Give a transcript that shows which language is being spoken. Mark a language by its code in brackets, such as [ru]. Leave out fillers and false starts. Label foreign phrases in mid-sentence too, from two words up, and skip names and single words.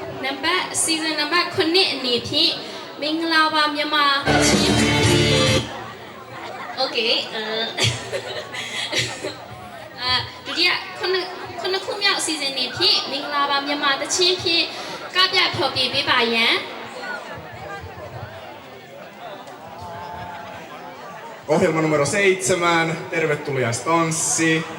[en] number season number 9 [my] အနေဖြင့်မင်္ဂလာပါမြန်မာချင်း Okay ဒုတိယခုနှစ်ခုမြောက် season နေဖြင့်မင်္ဂလာပါမြန်မာတချင်းဖြင့်ကပြဖျော်ပြပေးပါရန် [fi] Ohjelma numero 7, tervetuliaistanssi.